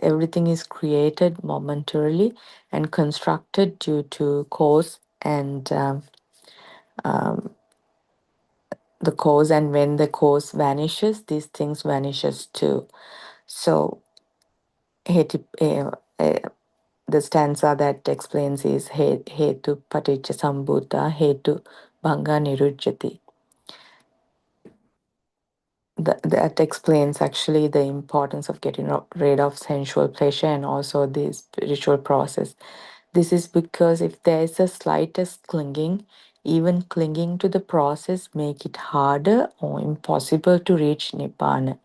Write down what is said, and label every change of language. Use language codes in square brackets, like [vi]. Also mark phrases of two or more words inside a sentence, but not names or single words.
[en] Everything is created momentarily and constructed due to cause and the cause, and when the cause vanishes, these things vanishes too. So the stanza that explains is [pi] hetu paticca sambhuta hetu bhanga nirujjati. [en] That explains actually the importance of getting rid of sensual pleasure and also the spiritual process. This is because if there is a slightest clinging, even clinging to the process make it harder or impossible to reach Nibbana.